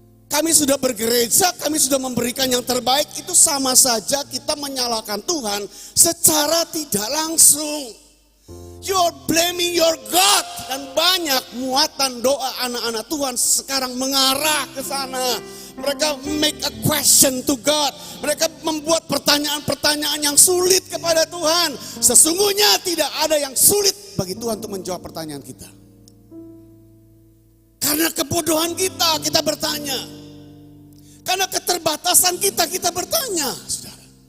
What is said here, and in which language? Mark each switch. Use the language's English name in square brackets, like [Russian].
[Indonesian] Kami sudah bergereja, kami sudah memberikan yang terbaik, itu sama saja kita menyalahkan Tuhan secara tidak langsung. [English] You're blaming your God. [Indonesian] Dan banyak muatan doa anak-anak Tuhan sekarang mengarah ke sana. Mereka [English] make a question to God. [Indonesian] Mereka membuat pertanyaan-pertanyaan yang sulit kepada Tuhan. Sesungguhnya tidak ada yang sulit bagi Tuhan untuk menjawab pertanyaan kita. Karena kebodohan kita bertanya. Karena keterbatasan kita bertanya, saudara.